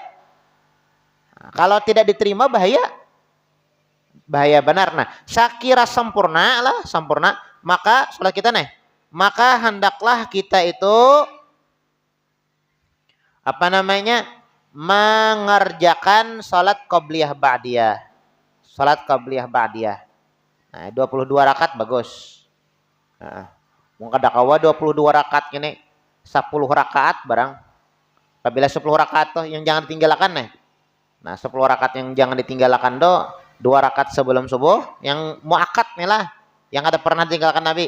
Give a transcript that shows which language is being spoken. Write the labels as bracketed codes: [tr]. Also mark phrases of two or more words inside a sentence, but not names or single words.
[id] Nah, kalau tidak diterima bahaya benar. Nah, sakira sempurna, maka salat kita nih, maka hendaklah kita itu mengerjakan salat qabliyah ba'diyah. Nah, 22 rakaat bagus. [bjn] Nah, mung kada kawa 22 rakaat gini 10 rakaat barang. [id] Apabila 10 rakaat tuh yang jangan ditinggalkan nih. Nah, 10 rakaat yang jangan ditinggalkan 2 rakaat sebelum subuh, yang muakkad nih lah, yang ada pernah tinggalkan Nabi.